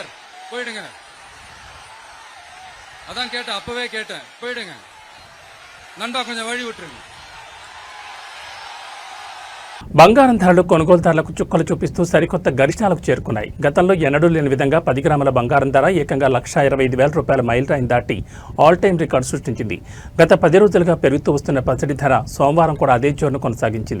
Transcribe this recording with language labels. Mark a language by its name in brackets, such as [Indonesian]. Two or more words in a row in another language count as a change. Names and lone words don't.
[Tamil] போயிடுங்க. அதான் கேட்டேன், அப்பவே கேட்டேன், போயிடுங்க நண்பா, கொஞ்சம் வழி விட்டுருங்க. [Telugu] బంగారం ధరలు కొనుగోలుదారులకు చుక్కలు చూపిస్తూ సరికొత్త గరిష్టాలకు చేరుకున్నాయి. గతంలో ఎన్నడూ లేని విధంగా 10 గ్రాముల బంగారం ధర ఏకంగా 1,25,000 రూపాయల మైలురాయిని దాటి [English] all time record [Telugu] సృష్టించింది. గత 10 రోజులుగా పెరుగుతూ వస్తున్న పసిడి ధర సోమవారం కూడా అదే జోరును కొనసాగించింది.